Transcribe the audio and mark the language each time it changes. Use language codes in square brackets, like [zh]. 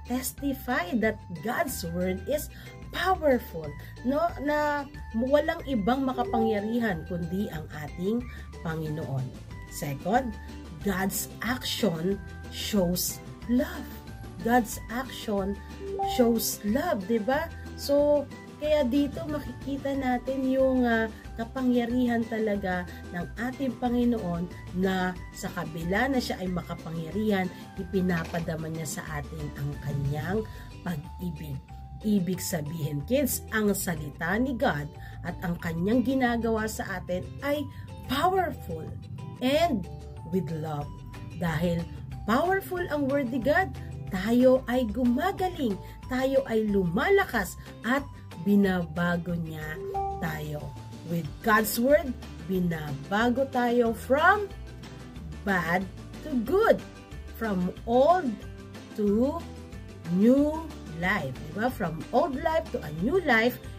[en] Testify that God's Word is powerful. No? [tl] Na walang ibang makapangyarihan kundi ang ating Panginoon. [en] Second, God's action shows love. God's action shows love, diba? [tl] So, kaya dito makikita natin yung kapangyarihan talaga ng ating Panginoon na sa kabila na siya ay makapangyarihan, ipinapadama niya sa atin ang kanyang pag-ibig. Ibig sabihin, kids, ang salita ni God at ang kanyang ginagawa sa atin ay [en] powerful and with love. [tl] Dahil powerful ang word ni God, tayo ay gumagaling, tayo ay lumalakas at binabago niya tayo. [en] With God's Word, [tl] binabago tayo [en] from bad to good, from old to new life. Diba? From old life to a new life.